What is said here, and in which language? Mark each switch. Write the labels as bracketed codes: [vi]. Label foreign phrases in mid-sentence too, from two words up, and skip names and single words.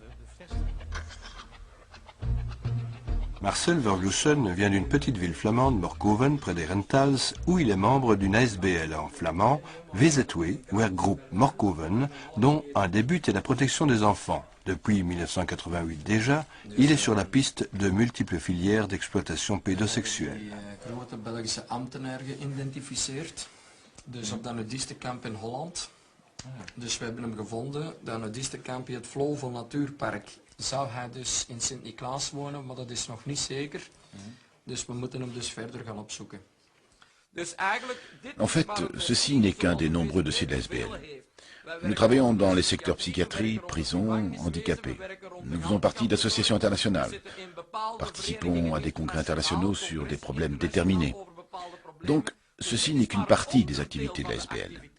[fr] Marcel Verlussen vient d'une petite ville flamande, Morkoven, près des Rentals, où il est membre d'une ASBL en flamand, VZW, Werkgroep Morkoven, dont un des buts est la protection des enfants. Depuis 1988 déjà, il est sur la piste de multiples filières d'exploitation pédosexuelle. [nl] Dus op dat nudistenkamp in Holland. Dus we hebben hem gevonden. Dat nudistenkamp in het Vlovel Natuurpark. Zou hij dus in Sint-Niklaas wonen, maar dat is nog niet zeker. Dus we moeten hem dus verder gaan opzoeken. [fr] En fait, ceci n'est qu'un des nombreux dossiers de la SBL. Nous travaillons dans les secteurs psychiatrie, prison, handicapés. Nous faisons partie d'associations internationales. Participons à des congrès internationaux sur des problèmes déterminés. Donc, ceci n'est qu'une partie des activités de la SBL.